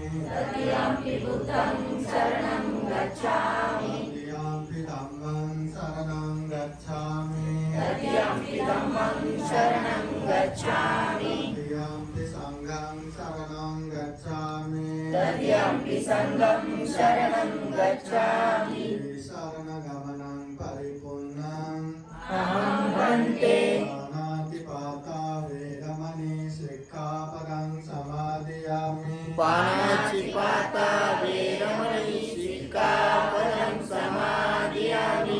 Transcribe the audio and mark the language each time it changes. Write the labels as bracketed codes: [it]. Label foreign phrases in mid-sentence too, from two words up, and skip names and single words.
[pi] तृतीयंपि बुद्धं शरणं गच्छामि तृतीयंपि धम्मं शरणं गच्छामि तृतीयंपि धम्मं शरणं गच्छामि तृतीयंपि संघं शरणं गच्छामि तृतीयंपि संघं शरणं गच्छामि शरणगमनं परिपूर्णम् अहं भन्ते पाणातिपाता वेदमणि सिक्खापदं समादयामि पाणातिपाता वेरमणि सिक्खापदं समादयामि